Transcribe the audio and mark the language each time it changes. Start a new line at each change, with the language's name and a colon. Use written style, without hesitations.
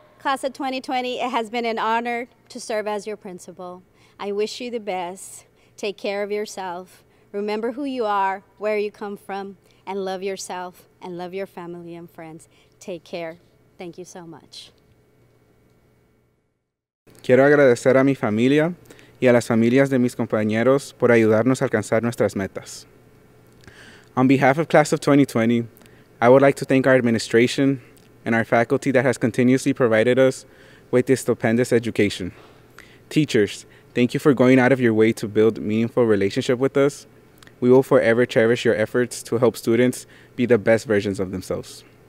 English: class of 2020, it has been an honor to serve as your principal. I wish you the best. Take care of yourself. Remember who you are, where you come from, and love yourself and love your family and friends. Take care. Thank you so much.
Spanish: Quiero agradecer a mi familia y a las familias de mis compañeros por ayudarnos a alcanzar nuestras metas.
English: On behalf of Class of 2020, I would like to thank our administration and our faculty that has continuously provided us with this stupendous education. Teachers, thank you for going out of your way to build meaningful relationship with us. We will forever cherish your efforts to help students be the best versions of themselves.